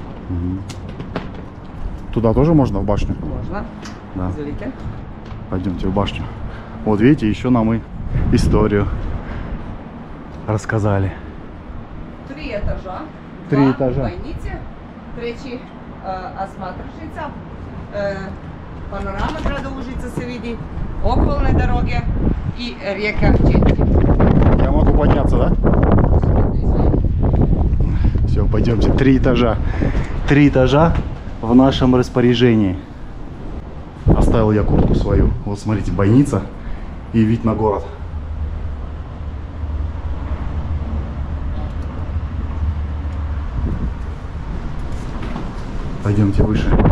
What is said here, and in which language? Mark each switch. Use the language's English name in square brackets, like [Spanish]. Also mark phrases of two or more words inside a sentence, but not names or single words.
[Russian] Туда тоже можно, в башню? Можно. Да. Извините. Пойдемте в башню. Вот видите, еще нам и историю рассказали. 3 этажа. 3 этажа. Бойницы, третий Осматрившица, [Serbian] panorama grada Užica se vidi, okolne doroge i rijeka Četinje. [Russian] Я могу подняться, да? Все, пойдемте. 3 этажа. 3 этажа в нашем распоряжении. Оставил я куртку свою. Вот смотрите, бойница и вид на город. Пойдемте выше.